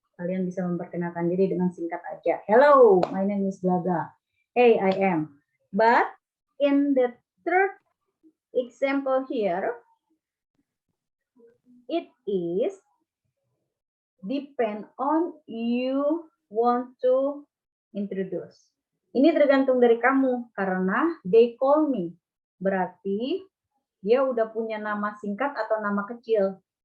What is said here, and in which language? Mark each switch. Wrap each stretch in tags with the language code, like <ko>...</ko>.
<id>Kalian bisa memperkenalkan diri dengan singkat aja.</id> <en>Hello, my name is blah blah. Hey, I am. But in the third example here, it is depend on you want to introduce.</en> <id>Ini tergantung dari kamu karena</id> <en>they call me.</en> <id>Berarti dia udah punya nama singkat atau nama kecil.</id>